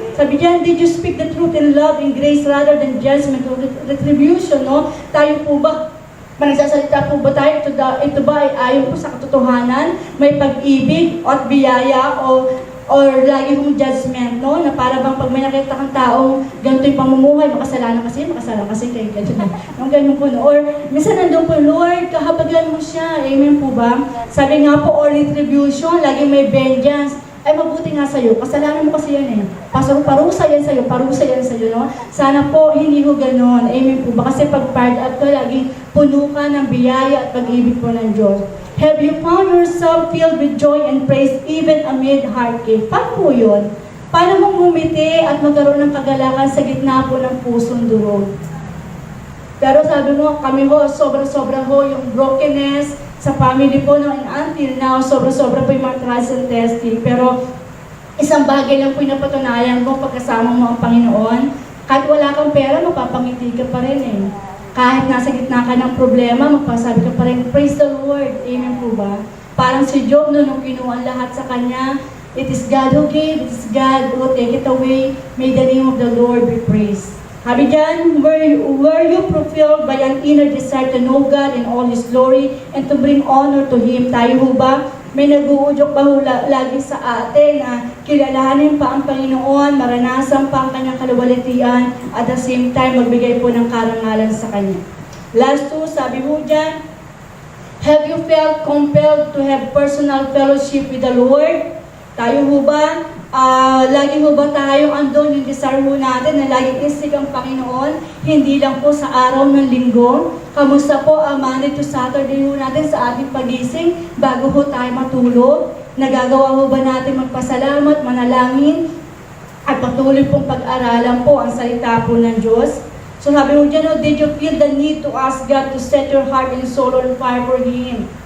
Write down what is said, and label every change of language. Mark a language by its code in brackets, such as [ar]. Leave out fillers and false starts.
[tl] Sabi diyan, [en] did you speak the truth in love and grace rather than judgment or retribution, no? [tl] Tayo po ba, managsasalita po ba tayo, ito ba ay ayon po sa katotohanan, may pag-ibig at biyaya or lagi hong judgment, no? Na para bang pag may nakita kang taong ganito yung pamumuhay, makasalanan kasi kayo ganyan. Yung ganun po, no? Or minsan nandun po, Lord, kahabagan mo siya, amen po ba? Sabi nga po, or retribution, lagi may vengeance, ay mabuti nga sa'yo, kasalanan mo kasi yan eh. Parusa yan sa'yo, no? Sana po, hindi ho ganon. Amen po ba? Kasi pag fired up ka, laging puno ka ng biyaya at pag-ibig po ng Diyos. [en] Have you found yourself filled with joy and praise even amid heartache? [tl] Paano po yun? Paano mong ngumiti at magkaroon ng kagalakan sa gitna po ng pusong durog? Pero sabi mo, kami ho, sobra-sobra ho yung brokenness sa family po, no, [en] and until now, [tl] sobra-sobra po yung mga trials and testing. Pero isang bagay lang po yung napatunayan mo pagkasama mo ang Panginoon. Kahit wala kang pera, mapapangiti ka pa rin eh. Kahit nasa gitna ka ng problema, magpasabi ka pa rin, [en] praise the Lord. [tl] Amen po ba? Parang si Job, no, nung kinuha lahat sa kanya, [en] it is God who gave, it is God who will take it away. May the name of the Lord be praised. [tl] Sabi dyan, [en] were you fulfilled by an inner desire to know God in all His glory and to bring honor to Him? [tl] Tayo ho ba? May nag-uudyok ba ho lagi sa atin na kilalanin pa ang Panginoon, maranasan pa ang kanyang kaluwalhatian, [en] at the same time, [tl] magbigay po ng karangalan sa Kanya. [en] Last two, sabi ho dyan, have you felt compelled to have personal fellowship with the Lord? [tl] Tayo ho ba? Lagi ho ba tayo andon yung desire ho natin na laging isig ang Panginoon, hindi lang po sa araw ng linggo? Kamusta po ang Monday to Saturday ho natin sa ating pagising bago ho tayo matulog? Nagagawa ho ba natin magpasalamat, manalangin, at patuloy pong pag-aralan po ang salita po ng Diyos? So sabi mo dyan, [en] did you feel the need to ask God to set your heart and soul on fire for Him?